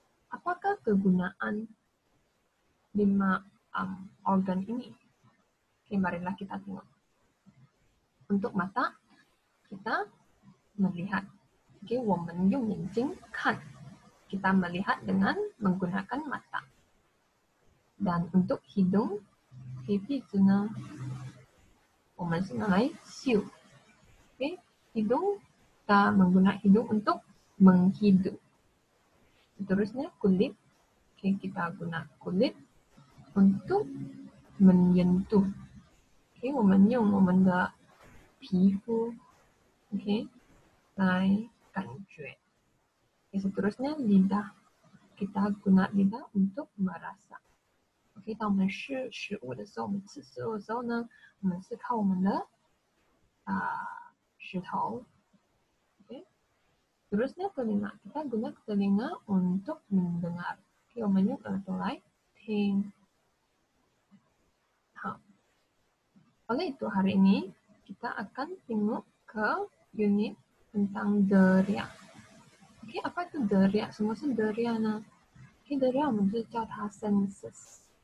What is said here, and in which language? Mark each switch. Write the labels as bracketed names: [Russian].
[Malay] Apakah kegunaan 5 organ ini? Marilah kita tengok. Untuk mata, kita melihat. [Chinese] 我们用眼睛看. [Malay] Kita melihat dengan menggunakan mata. Dan untuk hidung, [Chinese] 鼻子呢，我们是拿来嗅。 [Malay] Hidung, kita menggunakan hidung untuk menghidup. Seterusnya kulit, kita guna kulit untuk menyentuh. [Chinese] 我们用我们的皮肤来感觉。 [Malay] Seterusnya lidah, kita guna lidah untuk merasa. [Chinese] 当我们吃食物的时候，我们吃食物的时候呢，我们是靠我们的石头。 [Malay] Terusnya telinga, kita guna telinga untuk mendengar. [Chinese] 我们用耳朵来听。 [Malay] 好，oleh itu hari ini kita akan tengok ke unit tentang deria. Apa itu deria? [Chinese] 什么是 deria 呢？deria 我们就叫它 senses。